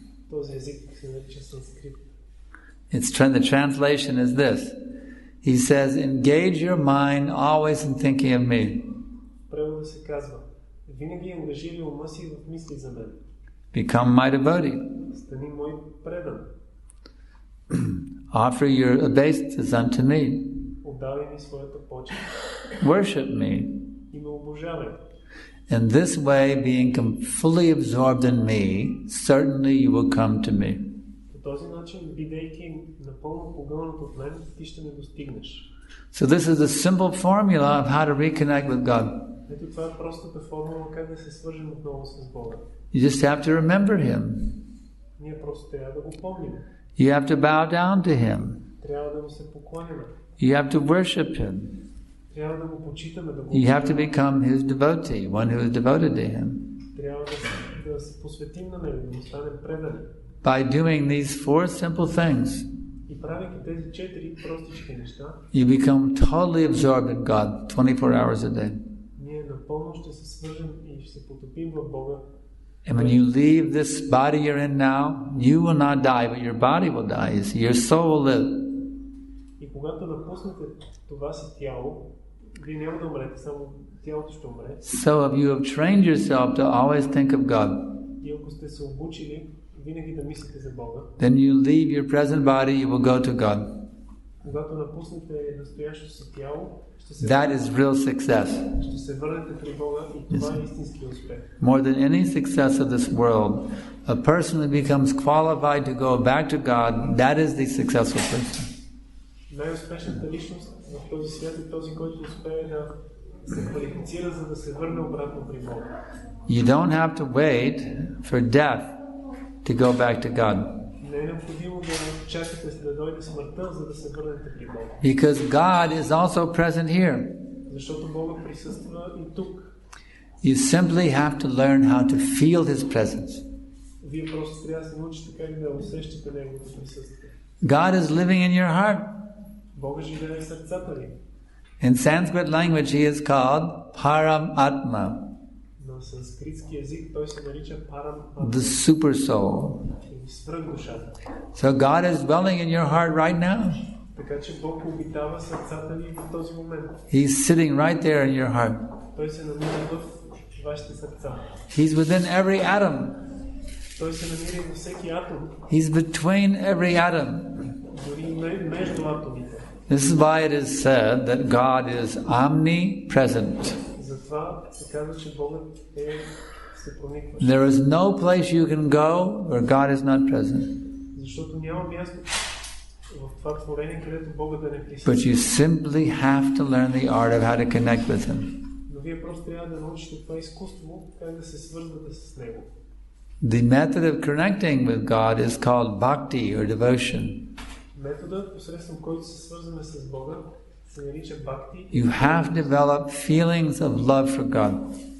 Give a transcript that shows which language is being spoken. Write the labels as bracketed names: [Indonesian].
[Bulgarian] Този език се нарича санскрит. [English] The translation is this. He says, engage your mind always in thinking of me. [Bulgarian] Преводът се казва, винаги ангажирай ума си в мисли за мен. [English] Become my devotee. [Bulgarian] Стани мой предан. [English] Offer your obeisances unto me. [Bulgarian] Отдавай ми своята почет. [English] Worship me. [Bulgarian] И ме обожавай. [English] In this way, being fully absorbed in me, certainly you will come to me. [Bulgarian] По този начин, бидейки напълно погълнат от мен, ти ще ме достигнеш. [English] So this is a simple formula of how to reconnect with God. [Bulgarian] Ето това е простата формула как да се свържем отново с Бога. [English] You just have to remember Him. [Bulgarian] Ние просто трябва да го помним. [English] You have to bow down to Him. [Bulgarian] Трябва да му се поклоняме. [English] You have to worship Him. [Bulgarian] Трябва да го почитаме, да го [English] You have to become His devotee, one who is devoted to Him. [Bulgarian] Трябва да се посветим на Него, да му станем предани. [English] By doing these four simple things, [Bulgarian] И правейки тези 4 простички неща, [English] you become totally absorbed in God 24 hours a day. [Bulgarian] ние напълно ще се свържем и ще се потопим в Бога. [English] And when you leave this body you're in now, you will not die, but your body will die. You see, your soul will live. [Bulgarian] И когато напуснете това си тяло, вие няма да умрете, само тялото ще умре. [English] So if you have trained yourself to always think of God, [Bulgarian] И ако сте се обучили винаги да мислите за Бога, [English] then you leave your present body, you will go to God. [Bulgarian] когато напуснете настоящото си тяло, [English] That is real success. [Bulgarian] ще се върнете при Бога и това е истински успех. [English] More than any success of this world, a person who becomes qualified to go back to God, that is the successful person. [Bulgarian] Най-успешната личност в този свят е този, който успее да се квалифицира, за да се върне обратно при Бога. [English] You don't have to wait for death to go back to God. [Bulgarian] Не е необходимо да чакате да дойде смъртта, за да се върнете при Бога. [English] Because God is also present here. [Bulgarian] Защото Бога присъства и тук. [English] You simply have to learn how to feel His presence. [Bulgarian] Вие просто трябва да се научите как да усещате Неговото присъствие. [English] God is living in your heart. [Bulgarian] Бога живее в сърцата ви. [English] In Sanskrit language, He is called Param Atma, [Bulgarian] На санскритски език той се нарича Парам [English] the super soul. [Bulgarian] или свръхдушата. [English] So God is dwelling in your heart right now. [Bulgarian] Така че Бог обитава сърцата ви в този момент. [English] He's sitting right there in your heart. [Bulgarian] Той се намира в вашите сърца. [English] He's within every atom. [Bulgarian] Той се намира и във всеки атом. [English] He's between every atom. [Bulgarian] Дори между атомите. [English] This is why it is said that God is omnipresent. [Bulgarian] Затова се казва, че Богът е всепроникващ. [English] There is no place you can go where God is not present. [Bulgarian] Защото няма място в това творение, където Богът да не присъства. [English] But you simply have to learn the art of how to connect with Him. [Bulgarian] Но вие просто трябва да научите това изкуство, как да се свързвате с Него. [English] The method of connecting with God is called bhakti or devotion. [Bulgarian] Методът, посредством който се свързваме с Бога, се нарича бхакти. [English] You have developed feelings of love for God.